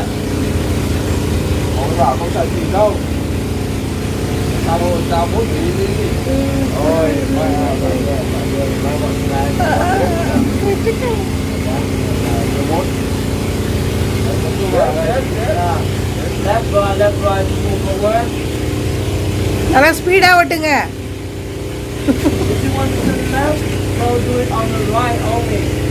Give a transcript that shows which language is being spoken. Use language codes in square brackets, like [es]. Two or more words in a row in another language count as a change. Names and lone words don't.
[vi] Ông bảo không sợ gì đâu. Sao bố chị đi. Ôi, [ta] நல்லா ஸ்பீடா ஓட்டுங்க. [en] If you want to do the left, go do it on the right only.